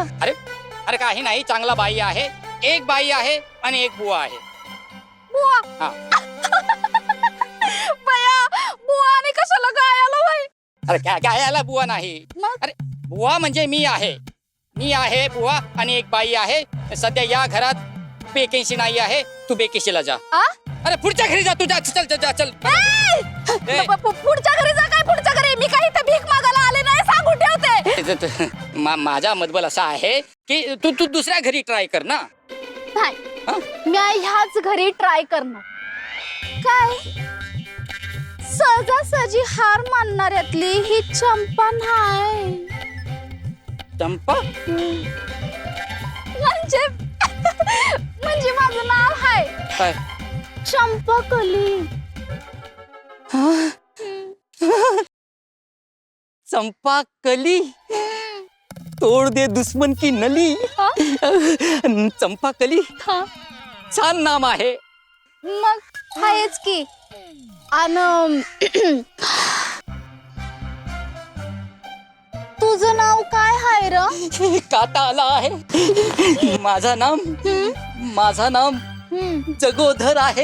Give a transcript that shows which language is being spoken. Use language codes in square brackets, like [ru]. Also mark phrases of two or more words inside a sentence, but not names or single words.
[mr] अरे अरे काही नाही, चांगला बाई आहे. एक बाई आहे आणि एक बुवा आहे. बुवा. हा. बया, बुवा आणि कशाला गायला बाई? अरे काय याला बुवा नाही. मग? अरे बुवा म्हणजे मी आहे. मी आहे बुवा आणि एक बाई आहे. सध्या या घरात वेकेन्सी नाही आहे, तू वेकेन्सीला जा. आ? अरे पुढच्या घरी जा, तू जा, चल चल जा, चल. ए. पुढच्या घरी जा. काय पुढच्या घरी? मी काही इथं भीक मागायला आले नाही, सांगून ठेवते. माझा मतबल असा आहे की तू तू दुसऱ्या घरी ट्राय कर ना. नाही, मी ह्याच घरी ट्राय करणार. काय सहजासहजी हार मानणाऱ्यातली ही चंपा नाही. चंपा? म्हणजे माझं नाव आहे काय? चंपाकली. [hi] चंपा कली, तोड दे दुश्मन की नली. [mr] हा? चंपा कली हा. छान नाम आहे. मग आहेच की. तुझं नाव काय आहे र? काटा आला आहे. माझा नाम जगोधर आहे.